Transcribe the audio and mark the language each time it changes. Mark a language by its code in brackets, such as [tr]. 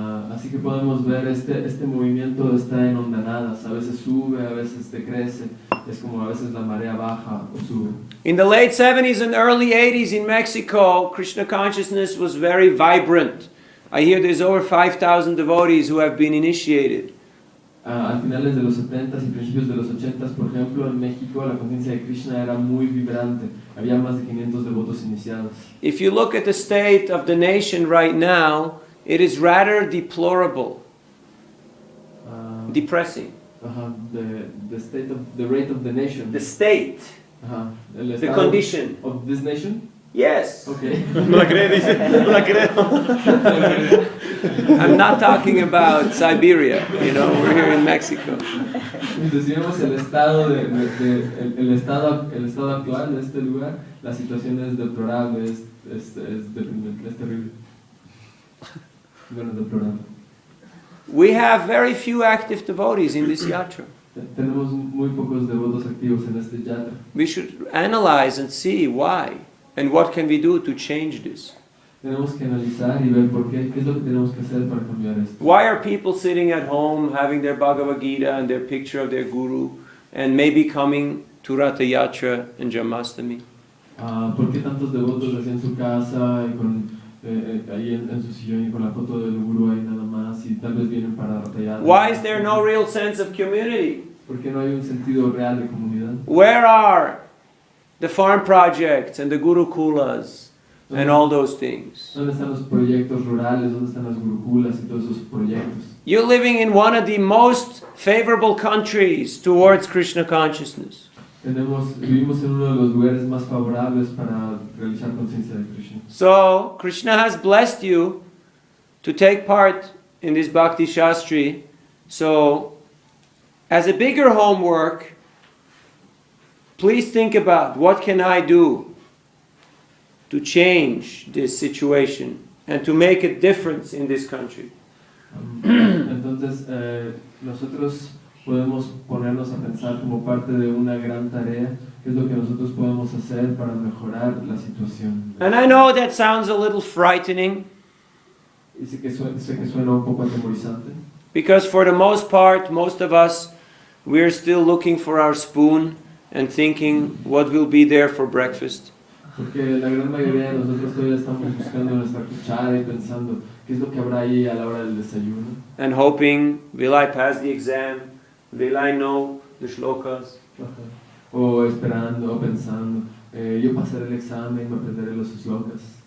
[es] Así que podemos ver este movimiento está en ondanadas, a veces sube, a veces decrece, es como a veces la marea baja o sube. [en] In the late 70s and early 80s in Mexico, Krishna consciousness was very vibrant. I hear there's over 5,000 devotees who have been initiated. [es] Al finales de los 70s y principios de los 80s, por ejemplo, en México la conciencia de Krishna era muy vibrante. Había más de 500 devotos iniciados. [en] If you look at the state of the nation right now, it is rather deplorable, depressing. The rate of the nation. The state, the condition of this nation. Yes. Okay. [es] No la cree, dice. No la creo. [en] I'm not talking about Siberia, we're here in Mexico. [es] Decíamos el estado el estado actual de este lugar, la situación es deplorable, es deprimente, es terrible. Bueno, deplorable. [en] We have very few active devotees in this yatra. [es] Tenemos muy pocos devotos activos en este yatra. [en] We should analyze and see why and what can we do to change this. [es] Tenemos que analizar y ver por qué es lo que tenemos que hacer para cambiar esto. [en] Why are people sitting at home having their Bhagavad Gita and their picture of their guru and maybe coming to Ratha Yatra and Janmashtami? [es] ¿Por qué tantos devotos hacen su casa y con ahí en su sillón y con la foto del guru ahí nada más y tal vez vienen para Ratha Yatra? [en] Why is there no real sense of community? [es] ¿Por qué no hay un sentido real de comunidad? [en] Where are the farm projects and the gurukulas and all those things? [es] ¿Dónde están los proyectos rurales? ¿Dónde están las gurukulas y todos esos proyectos? [en] You're living in one of the most favorable countries towards Krishna consciousness. [es] Vivimos en uno de los lugares más favorables para realizar conciencia de Krishna. [en] So, Krishna has blessed you to take part in this Bhakti Shastri. So, as a bigger homework, please think about what can I do to change this situation and to make a difference in this country. [es] Entonces, nosotros podemos ponernos a pensar como parte de una gran tarea, qué es lo que nosotros podemos hacer para mejorar la situación. [en] And I know that sounds a little frightening. [es] Y sé que suena un poco atemorizante. [en] Because for the most part, most of us, we're still looking for our spoon and thinking what will be there for breakfast. [es] Porque la gran mayoría de nosotros todavía estamos buscando nuestra cuchara y pensando qué es lo que habrá ahí a la hora del desayuno. [en] And hoping, will I pass the exam? Will I know the shlokas? [es] O esperando, o pensando, yo pasaré el examen y me aprenderé los shlokas.